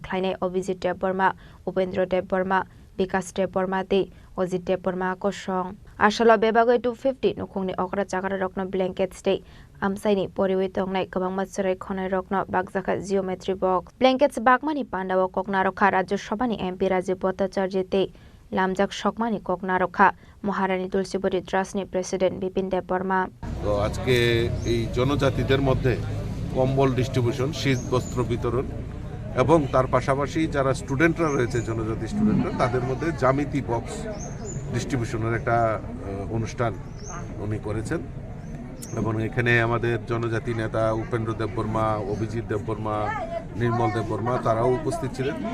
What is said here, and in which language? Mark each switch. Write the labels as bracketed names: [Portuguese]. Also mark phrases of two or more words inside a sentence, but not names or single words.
[Kok Borok] ख्लायनाय अभिजित देब बर्मा उपेन्द्र देब बर्मा विकास देब बर्मा दे अजित देब बर्मा कसं आसला बेबागै 250 नुखुंनि अकरा चाकरा रकनो ब्लेंकेट स्टे आमसाइनि परिवै तंनाय गोबां मात्सराय खनाय रकनो बागजाखा [English] geometry box [Kok Borok] ब्लेंकेट्स बागमानि पांडाव ककनारखा राज्य सभानि एमपी राजीव भट्टाचार्य ते लामजाक शकमानि ककनारखा महारानी तुलसीबती ट्रास्टनि प्रेसिडेंट बिपिन देब बर्मा [Bangla] তো আজকে এই জনজাতিদের মধ্যে কম্বল ডিস্ট্রিবিউশন শীত বস্ত্র বিতরণ এবং তার পাশাপাশি যারা স্টুডেন্টরা রয়েছে জনজাতি স্টুডেন্টরা তাদের মধ্যে জ্যামিতি [English] box distribution [Bangla] একটা অনুষ্ঠান উনি করেছেন এবং এখানে আমাদের জনজাতি নেতা উপেন্দ্র দেব বর্মা অভিজিৎ দেব বর্মা নির্মল দেব বর্মা তারাও উপস্থিত ছিলেন